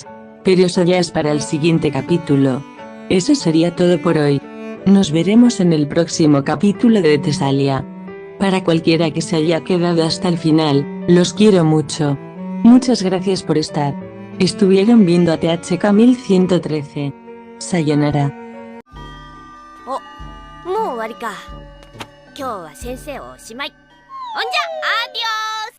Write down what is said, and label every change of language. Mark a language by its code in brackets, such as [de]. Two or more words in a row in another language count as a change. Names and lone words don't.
[es] Pero eso ya es para el siguiente capítulo. Eso sería todo por hoy. Nos veremos en el próximo capítulo de Tesalia. Para cualquiera que se haya quedado hasta el final, los quiero mucho. Muchas gracias por estar. Estuvieron viendo a THK 1113. Sayonara. [ja] お、もう終わりか。今日は先生おしまい。ほんじゃ、アディオー